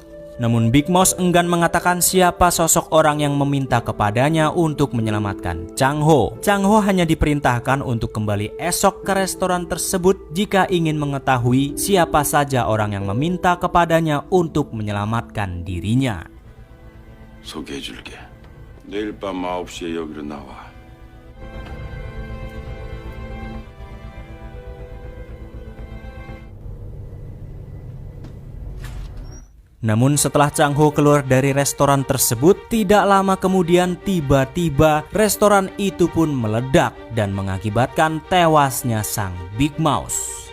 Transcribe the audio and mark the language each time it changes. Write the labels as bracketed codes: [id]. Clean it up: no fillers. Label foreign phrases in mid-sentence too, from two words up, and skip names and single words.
[id] Namun Big Mouse enggan mengatakan siapa sosok orang yang meminta kepadanya untuk menyelamatkan Chang Ho. Chang Ho hanya diperintahkan untuk kembali esok ke restoran tersebut jika ingin mengetahui siapa saja orang yang meminta kepadanya untuk menyelamatkan dirinya. [ko] 소개해줄게. 내일 밤 9시에 여기로 나와. [id] Namun setelah Chang Ho keluar dari restoran tersebut, tidak lama kemudian tiba-tiba restoran itu pun meledak dan mengakibatkan tewasnya sang Big Mouse.